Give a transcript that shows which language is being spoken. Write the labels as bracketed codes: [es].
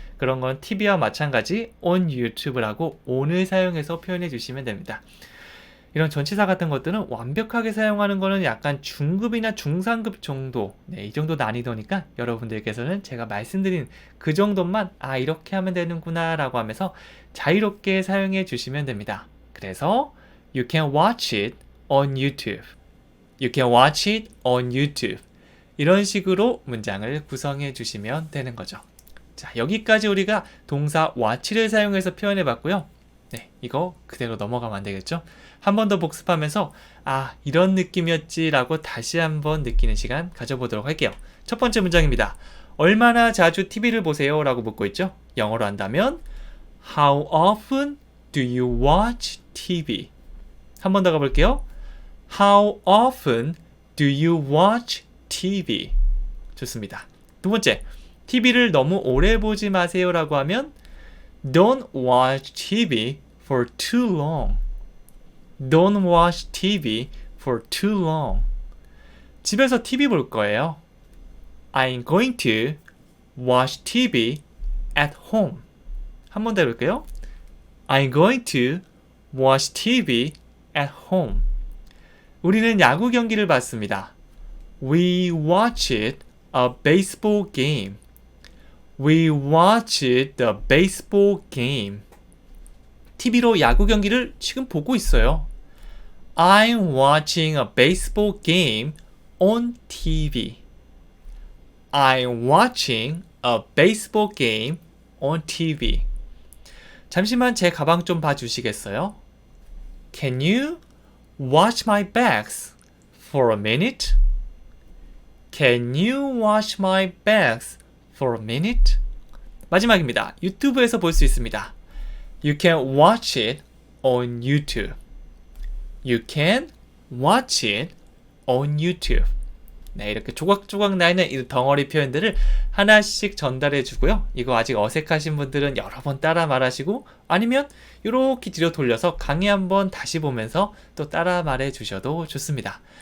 [ko] 그런 건 TV와 마찬가지 [en] on YouTube [ko] 라고 on을 사용해서 표현해 주시면 됩니다. 이런 전치사 같은 것들은 완벽하게 사용하는 거는 약간 중급이나 중상급 정도, 이 정도 난이도니까 여러분들께서는 제가 말씀드린 그 정도만 이렇게 하면 되는구나 라고 하면서 자유롭게 사용해 주시면 됩니다. 그래서 [en] You can watch it on YouTube. You can watch it on YouTube. [ko] 이런 식으로 문장을 구성해 주시면 되는 거죠. 자, 여기까지 우리가 동사 watch를 사용해서 표현해 봤고요. 네, 이거 그대로 넘어가면 안 되겠죠? 한 번 더 복습하면서 이런 느낌이었지 라고 다시 한번 느끼는 시간 가져보도록 할게요. 첫 번째 문장입니다. 얼마나 자주 TV를 보세요? 라고 묻고 있죠? 영어로 한다면 [en] How often do you watch TV? [ko] 한 번 더 가볼게요. [en] How often do you watch TV? [ko] 좋습니다. 두 번째, TV를 너무 오래 보지 마세요 라고 하면 [en] Don't watch TV for too long. Don't watch TV for too long. [ko] 집에서 TV 볼 거예요. [en] I'm going to watch TV at home. [ko] 한 번 더 해볼게요. [en] I'm going to watch TV at home. [ko] 우리는 야구 경기를 봤습니다. [en] We watched a baseball game. We watched the baseball game. [ko] TV로 야구 경기를 지금 보고 있어요. [en] I'm watching a baseball game on TV. I'm watching a baseball game on TV. [ko] 잠시만 제 가방 좀 봐주시겠어요? [en] Can you watch my bags for a minute? Can you watch my bags for a minute? [ko] 마지막입니다. 유튜브에서 볼 수 있습니다. [en] You can watch it on YouTube. You can watch it on YouTube. [ko] 네, 이렇게 조각조각 나있는 이 덩어리 표현들을 하나씩 전달해 주고요. 이거 아직 어색하신 분들은 여러 번 따라 말하시고 아니면 이렇게 뒤로 돌려서 강의 한번 다시 보면서 또 따라 말해 주셔도 좋습니다.